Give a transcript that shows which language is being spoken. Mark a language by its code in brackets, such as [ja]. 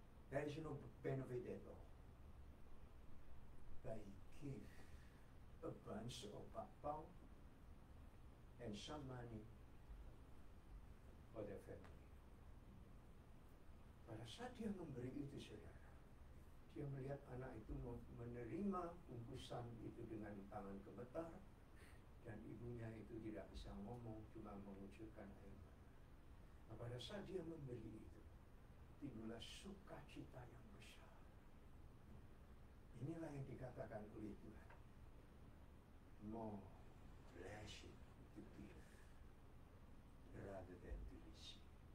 [en] There is no benefit at all. But he gave a bunch of bakpao and some money for their family. [id] Pada saat dia memberi itu, saudara, dia melihat anak itu menerima bungkusan itu dengan tangan gemetar, dan ibunya itu tidak bisa ngomong, cuma mengucurkan air mata. Nah, pada saat dia memberi itu, timbullah sukacita yang besar. Inilah yang dikatakan oleh Tuhan. [en] More blessed to give rather than to receive.